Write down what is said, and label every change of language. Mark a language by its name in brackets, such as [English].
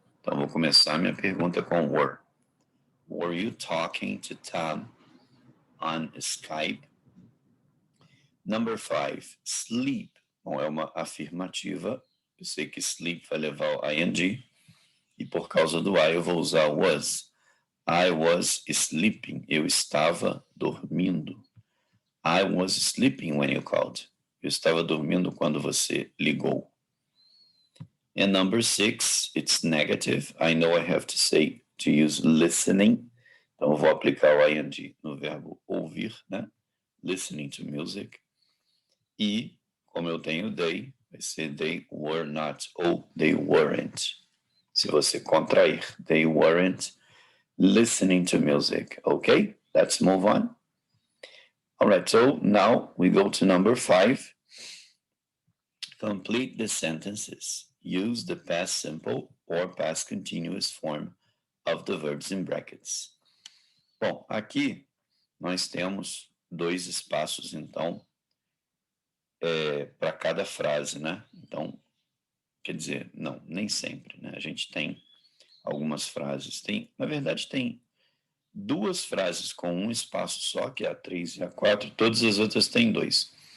[Portuguese] Então, vou começar minha pergunta com were. [English] Were you talking to Tom on Skype? Number 5, sleep. [Portuguese] Bom, é uma afirmativa. Eu sei que sleep vai levar o ing. E por causa do I, eu vou usar was. [English] I was sleeping. [Portuguese] Eu estava dormindo. [English] I was sleeping when you called. [Portuguese] Eu estava dormindo quando você ligou. [English] And number 6, it's negative. I know I have to use listening. [Portuguese] Então, eu vou aplicar o ing no verbo ouvir, né? [English] Listening to music. [Portuguese] E, como eu tenho they, vai ser [English] they were not [Portuguese] ou [English] they weren't. [Portuguese] Se você contrair, [English] they weren't listening to music. Okay, let's move on. All right, so now we go to number 5. Complete the sentences. Use the past simple or past continuous form of the verbs in brackets. [Portuguese] Bom, aqui nós temos 2 espaços, então, para cada frase, né? Então, quer dizer, não, nem sempre, né? A gente tem algumas frases, na verdade tem 2 frases com um espaço só, que é a 3 e a 4, todas as outras têm 2.